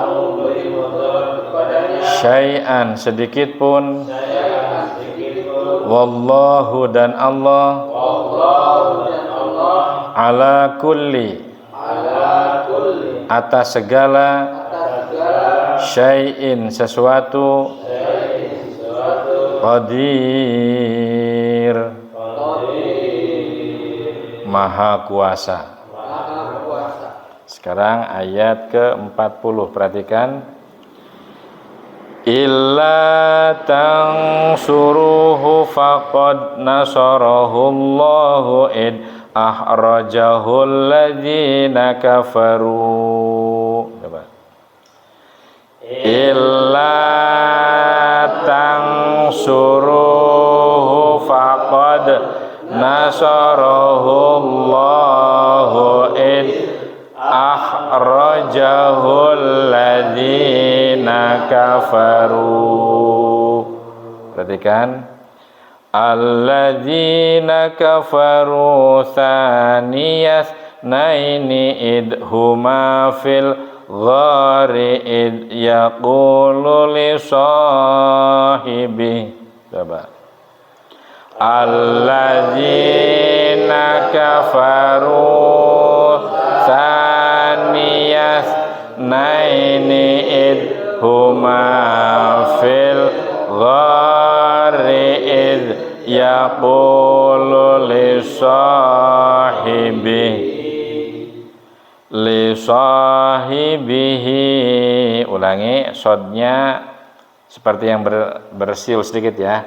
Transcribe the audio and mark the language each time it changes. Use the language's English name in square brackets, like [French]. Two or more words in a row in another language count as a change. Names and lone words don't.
[Indonesian] syai'an sedikit pun wallahu dan Allah [Arabic] على كل [Indonesian] atas segala syai'in sesuatu qadir maha kuasa. Sekarang ayat ke-40, perhatikan. [Arabic] إلا تنصروه فقد نصره الله إذ أخرجه الذين كفروا. [Indonesian] Coba. [Arabic] إلا تنصروه فقد نصره الله إذ أخرجه الذين كفروا. [Indonesian] Perhatikan. [Arabic] الذين كفروا ثاني اثنين إذ هما في الغار إذ يقول لصاحب. [Indonesian] Coba. [Arabic] الذين كفروا ثاني اثنين إذ هما في الغار إذ يقول لصاحبه. [Indonesian] Ulangi sodnya seperti yang bersiul sedikit ya.